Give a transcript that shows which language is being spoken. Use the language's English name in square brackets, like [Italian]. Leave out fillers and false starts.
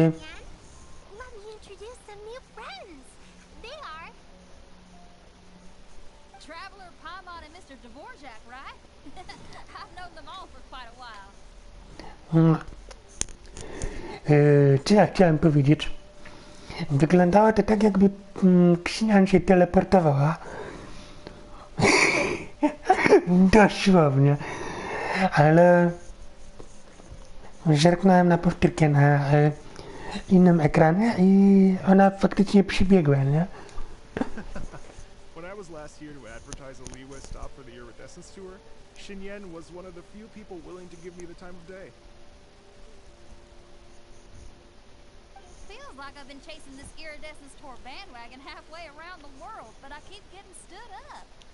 [English] Let me introduce some new friends. They are... Traveler, Paimon, and Mr. Dvorak, right? I've known them all for quite a while. [Polish] co ja chciałem powiedzieć? Wyglądało to tak, jakby Ksinan się teleportowała. Dosłownie. Ale zerknąłem na powtórkę na innym ekranie i ona faktycznie przybiegła, nie? [English] When I was last here to advertise a Liyue stop for the Iridescence Tour, Xinyan was one of the few people willing to give me the time of day. Feels like I've been chasing this Iridescence Tour bandwagon halfway around the world, but I keep getting stood up.